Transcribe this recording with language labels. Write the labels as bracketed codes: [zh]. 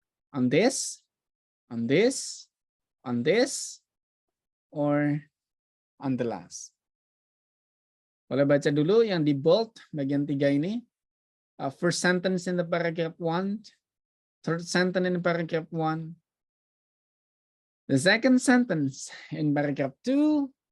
[en] On this, on this, on this, or on the last? [id] Boleh baca dulu yang di bold bagian 3 ini. [en] First sentence in the paragraph 1, third sentence in paragraph 1, the second sentence in paragraph 2.